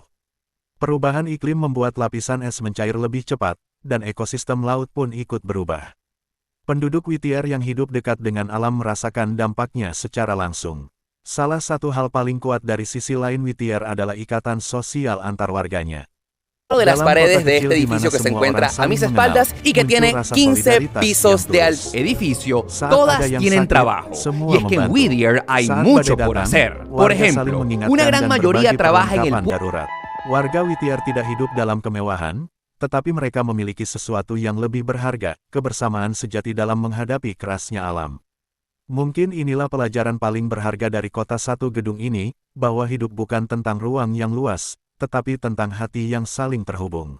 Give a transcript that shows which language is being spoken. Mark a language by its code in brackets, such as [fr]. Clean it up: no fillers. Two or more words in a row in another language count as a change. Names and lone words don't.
[id] Perubahan iklim membuat lapisan es mencair lebih cepat, dan ekosistem laut pun ikut berubah. Penduduk Whittier yang hidup dekat dengan alam merasakan dampaknya secara langsung. Salah satu hal paling kuat dari sisi lain Whittier adalah ikatan sosial antar warganya. [es] de las paredes de este edificio que se encuentra a mis espaldas y que tiene 15 pisos de edificio, todas tienen trabajo. Y es que en Whittier hay mucho por hacer. Por ejemplo, una gran mayoría trabaja en el [id] darurat. Warga Whittier tidak hidup dalam kemewahan, tetapi mereka memiliki sesuatu yang lebih berharga, kebersamaan sejati dalam menghadapi kerasnya alam. Mungkin inilah pelajaran paling berharga dari kota satu gedung ini, bahwa hidup bukan tentang ruang yang luas, tetapi tentang hati yang saling terhubung.